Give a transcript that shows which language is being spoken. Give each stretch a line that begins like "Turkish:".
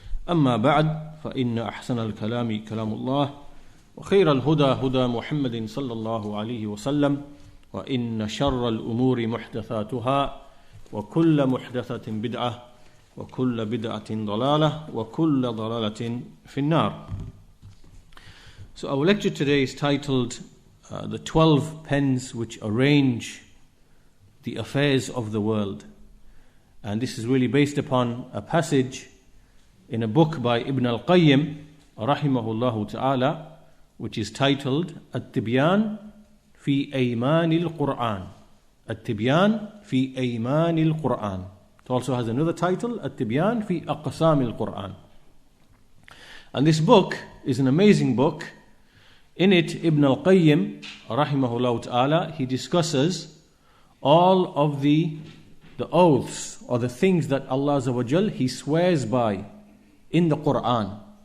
Arabic: أما بعد فإن أحسن الكلام كلام الله وخير الهدى هدى محمد صلى الله عليه وسلم وإن شر الأمور محدثاتها وكل محدثة بدعة وكل بدعة ضلالة وكل ضلالة في النار.
English: So our lecture today is titled The 12 Pens Which Arrange the Affairs of the World. And this is really based upon a passage in a book by Ibn al-Qayyim rahimahullah ta'ala, which is titled At-Tibyan في أيمان القرآن.
Arabic: التبيان في أيمان القرآن.
English: It also has another title, التبيان في أقسام القرآن. And this book is an amazing book. In it, Ibn al-Qayyim rahimahullah ta'ala, he discusses all of the oaths or the things that Allah Azza wa Jal, he swears by in the Quran.